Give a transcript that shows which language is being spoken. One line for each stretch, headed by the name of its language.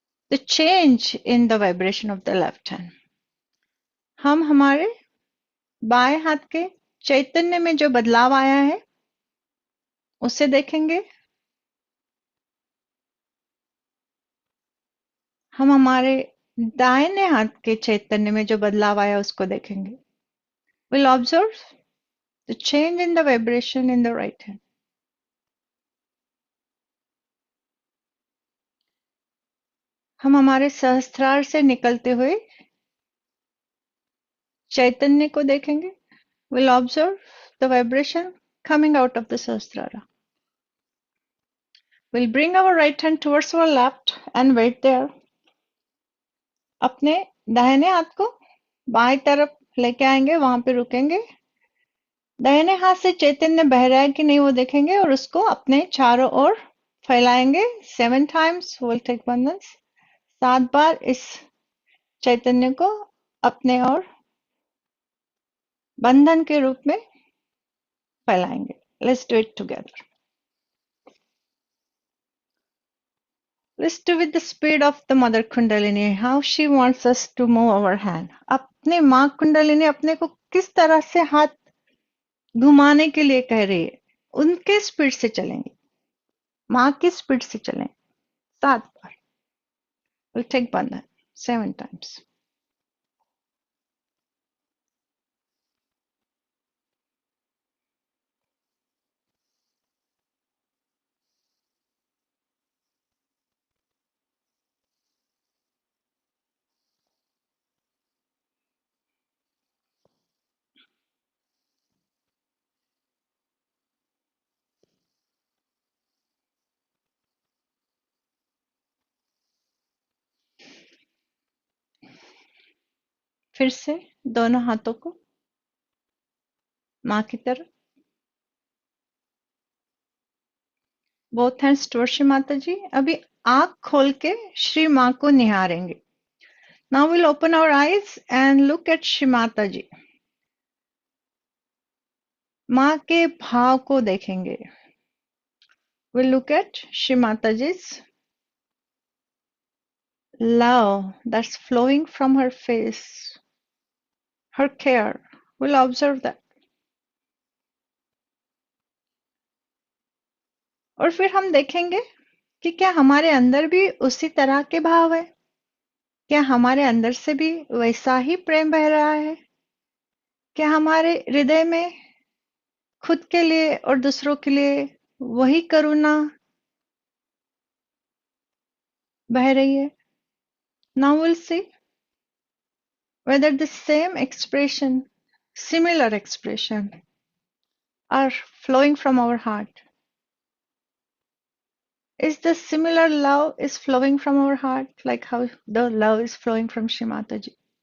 English: The change in the vibration of the left hand.
Hindi: हम हमारे बाएं हाथ के चैतन्य में जो बदलाव आया है उसे देखेंगे. हम हमारे दाहिने हाथ के चैतन्य में जो बदलाव आया उसको देखेंगे.
English: We'll observe the change in the vibration in the right hand.
Hindi: हम हमारे सहस्त्रार से निकलते हुए चैतन्य को देखेंगे.
English: We'll observe the vibration coming out of the sahasrara. We'll bring our right hand towards our left and wait there.
Hindi: अपने दाहिने हाथ को बाएं तरफ लेके आएंगे, वहां पे रुकेंगे. दाहिने हाथ से चैतन्य बह रहा है कि नहीं वो देखेंगे और उसको अपने चारों ओर फैलाएंगे.
English: 7 times we'll take abundance.
Hindi: 7 बार इस चैतन्य को अपने ओर बंधन के रूप में फैलाएंगे.
English: Let's do it together. Let's do with the speed of the mother kundalini, how she wants us to move our hand.
Hindi: अपने माँ कुंडलिनी अपने को किस तरह से हाथ घुमाने के लिए कह रही है, उनके स्पीड से चलेंगे, माँ की स्पीड से चलें. 7 बार.
English: We'll take bandhan 7 times.
Hindi: फिर से दोनों हाथों को माँ की तरफ.
English: both hands towards
Hindi: Shri Mata जी. अभी आंख खोल के श्री माँ को निहारेंगे.
English: Now we'll open our eyes and look at Shri Mata ji.
Hindi: माँ के भाव को देखेंगे.
English: We'll look at Shri Mata ji's love that's flowing from her face, her care. We'll observe that.
Hindi: और फिर हम देखेंगे कि क्या हमारे अंदर भी उसी तरह के भाव है, क्या हमारे अंदर से भी वैसा ही प्रेम बह रहा है, क्या हमारे हृदय में खुद के लिए और दूसरों के लिए वही करुणा बह रही है.
English: Now we'll see whether the same expression, similar expression are flowing from our heart. Is the similar love is flowing from our heart like how the love is flowing from Shri Mataji?